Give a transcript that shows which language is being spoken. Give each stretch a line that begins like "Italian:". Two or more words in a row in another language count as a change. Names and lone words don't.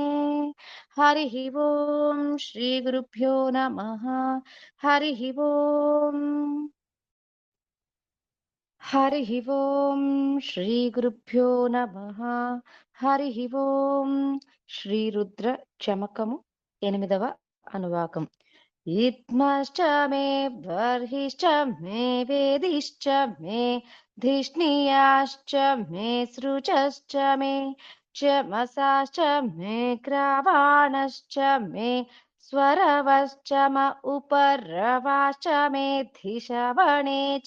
Sanskrit: हरिः ओम् श्रीगुरुभ्यो नमः। हरिः ओम् हरिः ओम् श्रीगुरुभ्यो नमः। हरिः ओम् श्रीरुद्र
Telugu: చమకము 8వ అనువాకం
Sanskrit: इत्मश्च मे बर्हिश्च मे वेदिश्च मे धिष्णियाश्च मे सृजश्च मे चमसाश्च मे ग्रावाणश्च मे स्वरवश्च म उपरवाश्च मे धिषवणे च